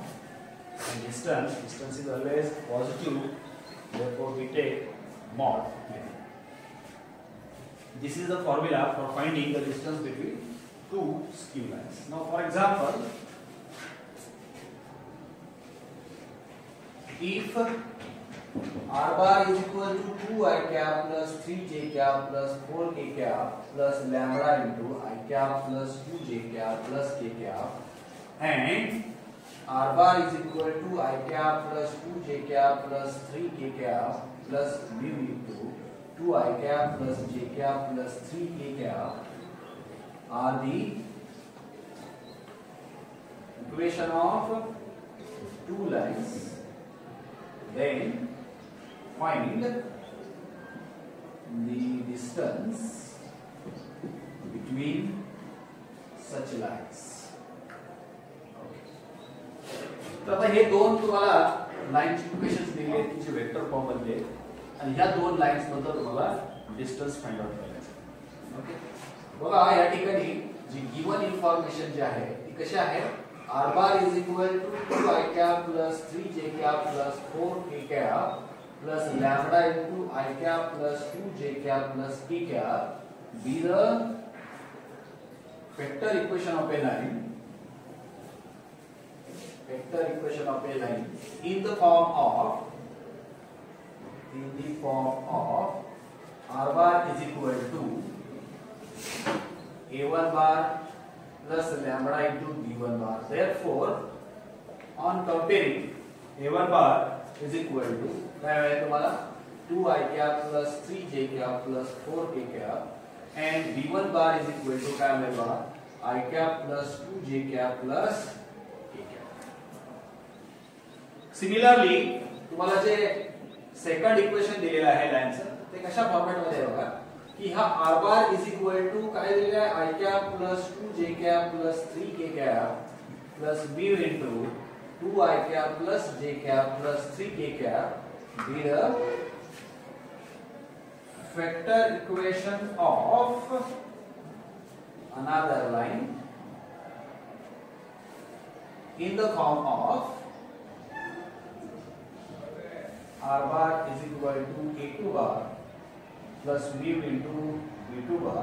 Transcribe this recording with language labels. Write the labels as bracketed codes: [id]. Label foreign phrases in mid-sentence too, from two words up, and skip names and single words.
[en] And distance is always positive, therefore we take mod. This is the formula for finding the distance between two skew lines. Now for example, if R bar is equal to 2I cap plus 3J cap plus 4K cap plus lambda into I cap plus 2J cap plus K cap, and R bar is equal to I cap plus 2J cap plus 3K cap plus mu into 2I cap plus J cap plus 3K cap are the equation of two lines, then find the distance between such lines. [mr] तर आता हे दोन तुम्हाला लाईनची इक्वेशन्स दिली आहेत की जे [en] vector form [mr] मध्ये आहेत आणि ह्या दोन लाईन्स मधलं तुम्हाला डिस्टन्स [en] find out [mr] करायचं. ओके, बघा या ठिकाणी जी [en] given information [mr] जी आहे ती कशा आहेत [en] r bar is equal to 2 I cap plus 3 j cap plus 4 k cap plus lambda into I cap plus 2 j cap plus k cap be the vector equation of a line in the form of r bar is equal to a1 bar plus lambda into b1 bar. Therefore, on comparing a1 bar is equal to [mr] काय आहे तुम्हाला [en] 2 I cap plus 3 j cap plus 4 k cap and b1 bar is equal to [mr] काय आहे बघा [en] I cap plus 2 j cap plus k cap. [mr] सिमिलरली तुम्हाला जे [en] second equation [mr] दिलेलं आहे लाईनचं ते कशा फॉर्मॅट मध्ये आहे बघा की हा [en] r bar is equal to [mr] काय दिलेलं आहे [en] I cap plus 2 j cap plus 3 k cap plus b into 2 I cap plus j cap plus 3 k cap be the vector equation of another line in the form of r bar is equal to a2 bar plus mu into b2 bar.